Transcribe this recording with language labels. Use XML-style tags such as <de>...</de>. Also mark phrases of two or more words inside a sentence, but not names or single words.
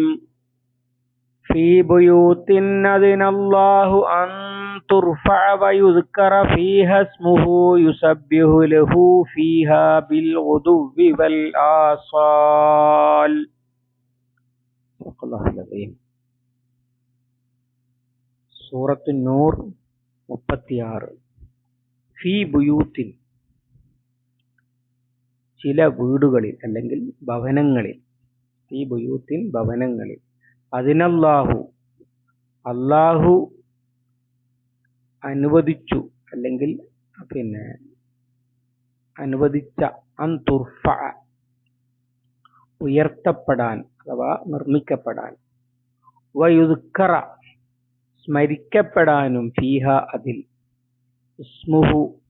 <ar>في بيوت أذن الله أن ترفع ويذكر فيها اسمه يسبح له فيها بالغدو والآصال. صدق الله العظيم.</ar> <ml>സൂറത്തു നൂർ 36.</ml> <ar>في بيوت,</ar> <ml>ചില വീടുകളിൽ അല്ലെങ്കിൽ ഭവനങ്ങളിൽ,</ml> <ar>في بيوت</ar> <ml>ഭവനങ്ങളിൽ, അല്ലാഹു അനുവദിച്ചു അല്ലെങ്കിൽ അനുവദിച്ച</ml> <ar>أن ترفع</ar> <ml>ഉയർത്തപ്പെടാൻ അഥവാ നിർമ്മിക്കപ്പെടാൻ, വയുദ്കറ സ്മരിക്കപ്പെടാനും, ഫീഹ അതിൽ, ഇസ്മുഹു</ml>